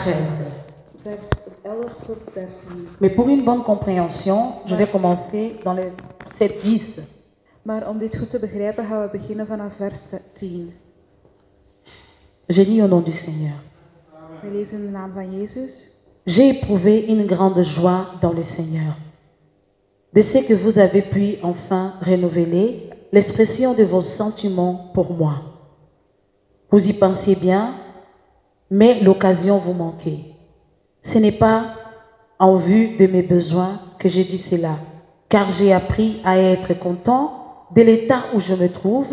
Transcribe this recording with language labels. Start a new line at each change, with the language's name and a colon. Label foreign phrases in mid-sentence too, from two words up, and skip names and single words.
Dutch: 13. vers 11 tot 13.
French: Mais pour une bonne compréhension, je vais commencer dans le verset 10.
Dutch: Maar om dit goed te begrijpen gaan we beginnen vanaf vers 10.
French: Je lis au nom du Seigneur.
Dutch: We lezen in de naam van Jezus.
French: J'ai éprouvé une grande joie dans le Seigneur, de ce que vous avez pu enfin renouveler l'expression de vos sentiments pour moi. Vous y pensiez bien, mais l'occasion vous manquait. Ce n'est pas en vue de mes besoins que j'ai dit cela, car j'ai appris à être content de l'état où je me trouve.